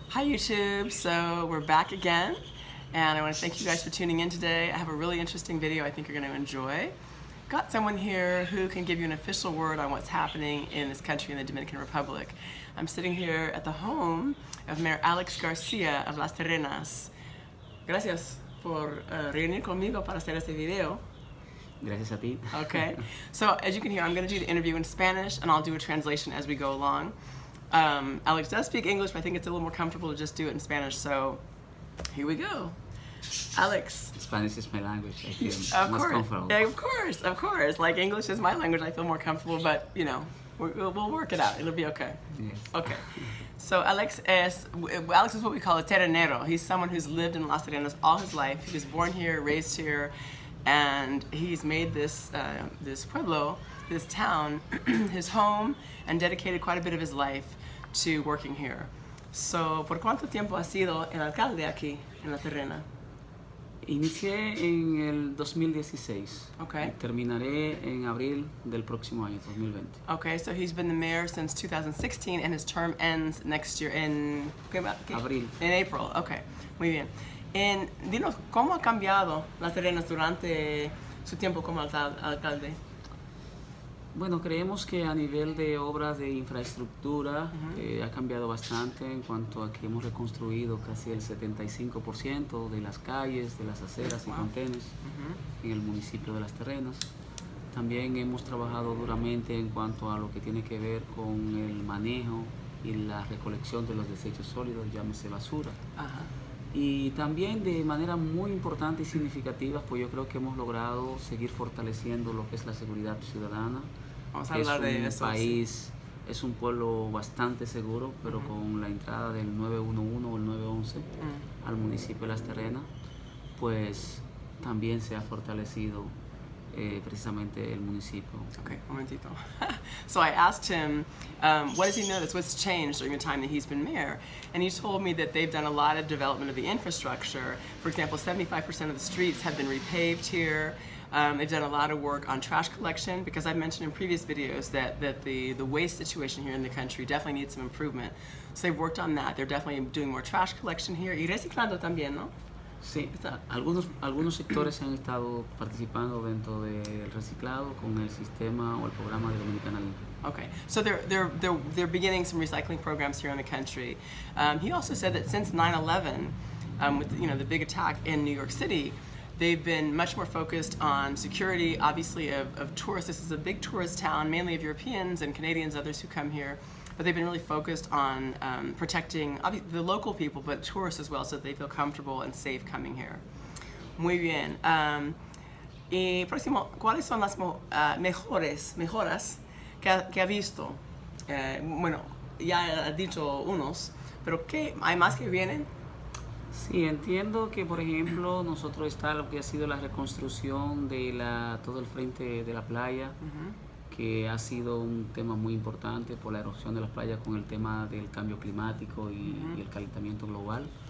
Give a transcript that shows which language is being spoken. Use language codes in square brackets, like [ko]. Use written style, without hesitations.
[en] Hi YouTube, so we're back again and I want to thank you guys for tuning in today. I have a really interesting video I think you're going to enjoy. Got someone here who can give you an official word on what's happening in this country, in the Dominican Republic. I'm sitting here at the home of Mayor Alex Garcia of Las Terrenas. [es] Gracias por reunir conmigo para hacer este video. Gracias a ti. [en] Okay, so as you can hear, I'm going to do the interview in Spanish and I'll do a translation as we go along. Alex does speak English, but I think it's a little more comfortable to just do it in Spanish, so here we go. Alex. Spanish is my language. I feel of most course, comfortable. Of course. Like English is my language, I feel more comfortable, but you know, we'll work it out. It'll be okay. Yes. Okay. So Alex is what we call a terrenero. He's someone who's lived in Las Terrenas all his life. He was born here, raised here, and he's made this this pueblo, this town, his home, and dedicated quite a bit of his life to working here. [es] So, ¿por cuánto tiempo ha sido el alcalde aquí en La Terrena? Inicié en el 2016. [en] Okay. [es] Y terminaré en abril del próximo año, 2020. [en] Okay, so he's been the mayor since 2016 and his term ends next year in [es] Abril. [en] In April. Okay, [es] muy bien. Dinos, ¿cómo ha cambiado Las Terrenas durante su tiempo como alcalde? Bueno, creemos que a nivel de obras de infraestructura ha cambiado bastante en cuanto a que hemos reconstruido casi el 75% de las calles, de las aceras y contenes en el municipio de Las Terrenas. También hemos trabajado duramente en cuanto a lo que tiene que ver con el manejo y la recolección de los desechos sólidos, llámese basura. Y también de manera muy importante y significativa, pues yo creo que hemos logrado seguir fortaleciendo lo que es la seguridad ciudadana. Vamos a hablar de eso. País, es un pueblo bastante seguro, pero con la entrada del 911 o el 911 al municipio de Las Terrenas, pues también se ha fortalecido precisamente el municipio. Okay, un momentito. [en] So I asked him, what does he notice? What's changed during the time that he's been mayor? And he told me that they've done a lot of development of the infrastructure. For example, 75% of the streets have been repaved here. They've done a lot of work on trash collection, because I've mentioned in previous videos that the waste situation here in the country definitely needs some improvement. So they've worked on that. They're definitely doing more trash collection here. [es] Y reciclando también, ¿no? Sí, algunos sectores han estado participando dentro del reciclado con el sistema o el programa de Dominicana Limpia. [en] Okay, so they're beginning some recycling programs here in the country. He also said that since 9/11, with the big attack in New York City, they've been much more focused on security, obviously of tourists. This is a big tourist town, mainly of Europeans and Canadians, others who come here. But they've been really focused on protecting the local people, but tourists as well, so that they feel comfortable and safe coming here. [es] Muy bien. Y próximo, ¿cuáles son las mejoras que ha visto? Bueno, ya ha dicho unos, pero ¿qué hay más que vienen? Sí, entiendo que, por ejemplo, nosotros está lo que ha sido la reconstrucción de todo el frente de la playa, que ha sido un tema muy importante por la erosión de las playas con el tema del cambio climático y el calentamiento global.